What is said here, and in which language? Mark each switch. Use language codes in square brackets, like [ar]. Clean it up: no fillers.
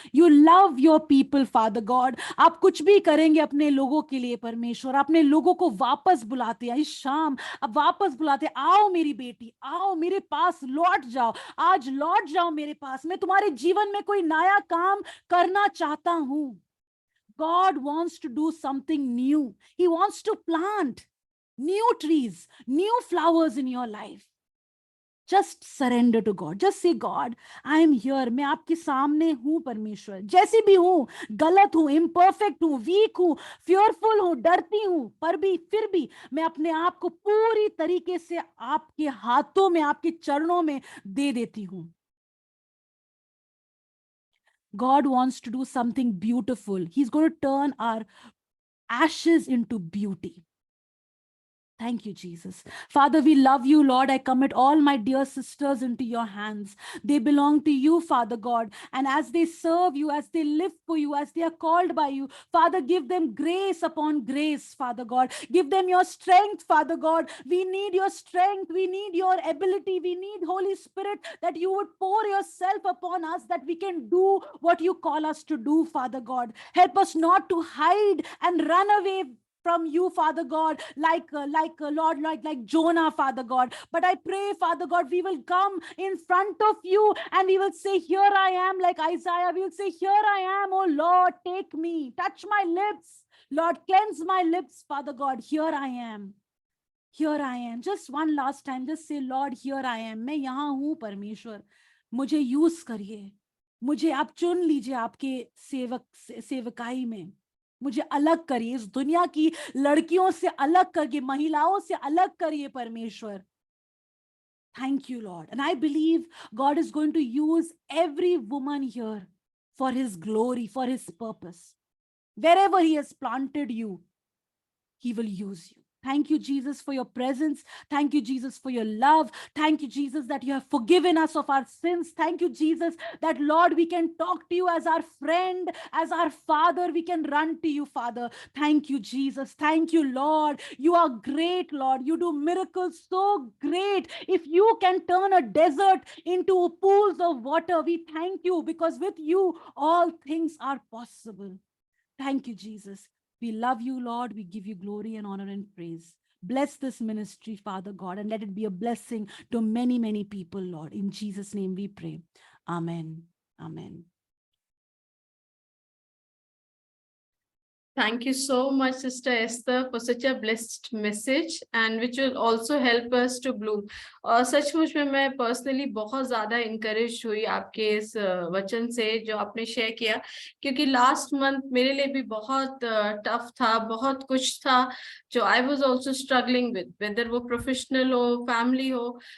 [en] you love your people [hi] father God. आप कुछ भी करेंगे अपने लोगों के लिए परमेश्वर. अपने लोगों को वापस बुलाते हैं इस शाम. अब वापस बुलाते, आओ मेरी बेटी, आओ मेरे पास लौट जाओ. आज लौट जाओ मेरे पास. मैं तुम्हारे जीवन में कोई नया काम करना चाहता हूं. [en] God wants to do something new. He wants to plant new trees, new flowers in your life. Just surrender to God. Just say, God, I am here. [hi] मैं आपके सामने हूं परमेश्वर. जैसी भी हूं, गलत हूं, imperfect हूं, weak हूं, fearful हूं, डरती हूं, पर भी फिर भी मैं अपने आप को पूरी तरीके से आपके हाथों में, आपके चरणों में दे देती हूं. [en] God wants to do something beautiful. He's going to turn our ashes into beauty. Thank you, Jesus. Father, we love you, Lord. I commit all my dear sisters into your hands. They belong to you, Father God. And as they serve you, as they live for you, as they are called by you, Father, give them grace upon grace, Father God. Give them your strength, Father God. We need your strength. We need your ability. We need, Holy Spirit, that you would pour yourself upon us, that we can do what you call us to do, Father God. Help us not to hide and run away from you, Father God, Lord, like Jonah, Father God. But I pray, Father God, we will come in front of you and we will say, here I am, like Isaiah. We will say, here I am, oh Lord, take me, touch my lips, Lord, cleanse my lips, Father God. Here I am. Here I am. Just one last time, just say, Lord, here I am. [hi] मैं यहाँ हूँ परमेश्वर, मुझे use करिए, मुझे आप चुन लीजिए आपके सेवकाई में, मुझे अलग करिए, इस दुनिया की लड़कियों से अलग करिए, महिलाओं से अलग करिए परमेश्वर. [en] Thank you, Lord. And I believe God is going to use every woman here for his glory, for his purpose. Wherever he has planted you, he will use you. Thank you, Jesus, for your presence. Thank you, Jesus, for your love. Thank you, Jesus, that you have forgiven us of our sins. Thank you, Jesus, that, Lord, we can talk to you as our friend, as our Father. We can run to you, Father. Thank you, Jesus. Thank you, Lord. You are great, Lord. You do miracles so great. If you can turn a desert into pools of water, we thank you, because with you, all things are possible. Thank you, Jesus. We love you, Lord. We give you glory and honor and praise. Bless this ministry, Father God, and let it be a blessing to many, many people, Lord. In Jesus' name we pray. Amen. Amen. Thank you so much, Sister Esther, for such a blessed message, and which will also help us to bloom. [hi] और सचमुच में मैं personally बहुत ज्यादा encourage हुई आपके इस वचन से जो आपने शेयर किया, क्योंकि लास्ट मंथ मेरे लिए भी बहुत टफ था, बहुत कुछ था जो [en] I was also struggling with, [hi] weather वो प्रोफेशनल हो, फैमिली हो.